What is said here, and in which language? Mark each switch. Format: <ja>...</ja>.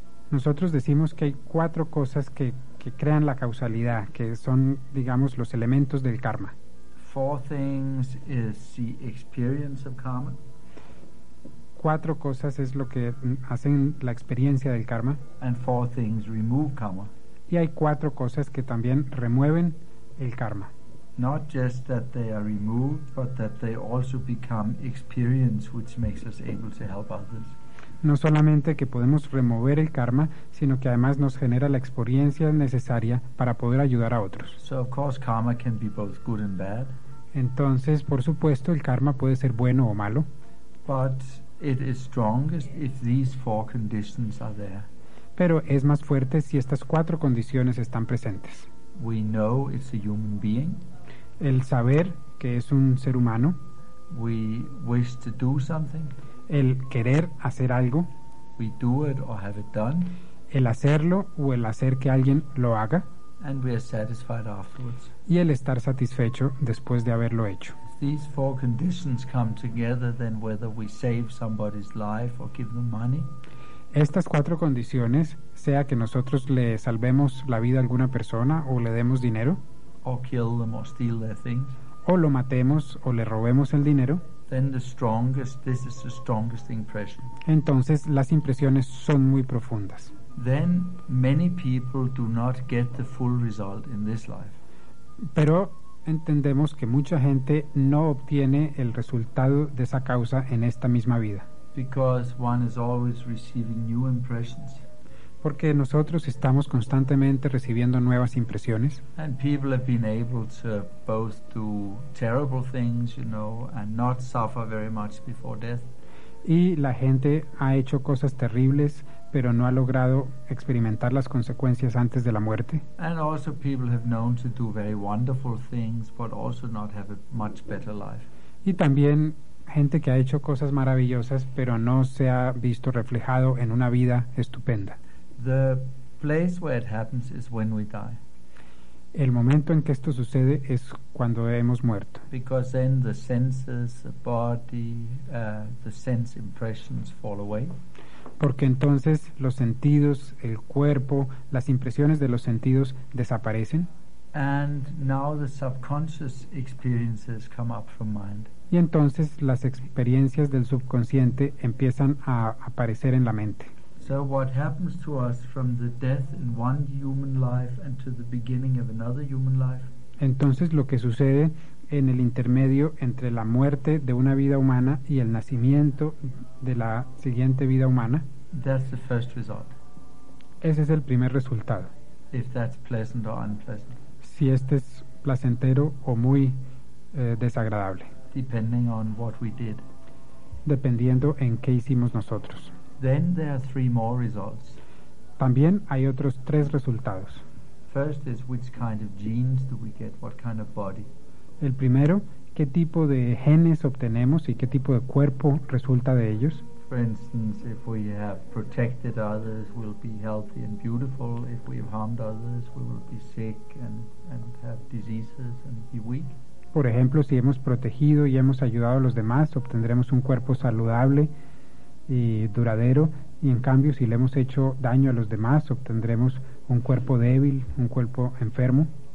<es>Nosotros decimos que hay cuatro cosas que crean la causalidad, que son, digamos, los elementos del karma.</es> <en>Four things is the experience of karma.</en> <es>Cuatro cosas es lo que hacen la experiencia del karma.</es> <en>And four things remove karma.</en> <es>Y hay cuatro cosas que también remueven el karma.</es> <en>Not just that they are removed, but that they also become experience, which makes us able to help others.</en> <es>No solamente que podemos remover el karma, sino que además nos genera la experiencia necesaria para poder ayudar a otros.</es> <en>So of course karma can be both good and bad.</en> <es>Entonces, por supuesto, el karma puede ser bueno o malo.</es> <en>But it is strongest if these four conditions are there.</en> <es>Pero es más fuerte si estas cuatro condiciones están presentes.</es> <en>We know it's a human being.</en> <es>El saber que es un ser humano.</es> <en>We wish to do something.</en> <es>El querer hacer algo.</es> <en>We do it or have it done.</en> <es>El hacerlo o el hacer que alguien lo haga.</es> <en>And we are satisfied afterwards.</en> <es>Y el estar satisfecho después de haberlo hecho.</es> <en>These four conditions come together, then whether we save somebody's life or give them money.</en> <es>Estas cuatro condiciones, sea que nosotros le salvemos la vida a alguna persona o le demos dinero,</es> <en>or kill them or steal their things,</en> <es>o lo matemos o le robemos el dinero,</es> <en>then the strongest, this is the strongest impression.</en> <es>Entonces las impresiones son muy profundas.</es> <en>Then many people do not get the full result in this life.</en> <es>Pero entendemos que mucha gente no obtiene el resultado de esa causa en esta misma vida.</es> <en>Because one is always receiving new impressions.</en> <es>Porque nosotros estamos constantemente recibiendo nuevas impresiones.</es> <en>And people have been able to both do terrible things, you know, and not suffer very much before death.</en> <es>Y la gente ha hecho cosas terribles, pero no ha logrado experimentar las consecuencias antes de la muerte.</es> <en>And also people have known to do very wonderful things, but also not have a much better life.</en> <es>Y también gente que ha hecho cosas maravillosas, pero no se ha visto reflejado en una vida estupenda.</es> <en>The place where it happens is when we die.</en> <es>El momento en que esto sucede es cuando hemos muerto.</es> <en>Because then the senses, the body, the sense impressions fall away.</en> <es>Porque entonces los sentidos, el cuerpo, las impresiones de los sentidos desaparecen.</es> <en>And now the subconscious experiences come up from mind.</en> <es>Y entonces las experiencias del subconsciente empiezan a aparecer en la mente.</es> <en>So what happens to us from the death in one human life and to the beginning of another human life?</en> <es>Entonces lo que sucede en el intermedio entre la muerte de una vida humana y el nacimiento de la siguiente vida humana.</es> <en>That's the first result.</en> <es>Ese es el primer resultado.</es> <en>If that's pleasant or unpleasant.</en> <es>Si este es placentero o muy desagradable.</es> <en>Depending on what we did.</en> <es>Dependiendo en qué hicimos nosotros.</es> <en>Then there are three more results.</en> <es>También hay otros tres resultados.</es> <en>First is which kind of genes do we get, what kind of body.</en> <es>El primero, ¿qué tipo de genes obtenemos y qué tipo de cuerpo resulta de ellos?</es> <en>For instance, if we have protected others, we'll be healthy and beautiful. If we have harmed others, we will be sick and have diseases and be weak.</en> <es>Por ejemplo, si hemos protegido y hemos ayudado a los demás, obtendremos un cuerpo saludable y duradero. Y en cambio, si le hemos hecho daño a los demás, obtendremos un cuerpo débil, un cuerpo enfermo.</es>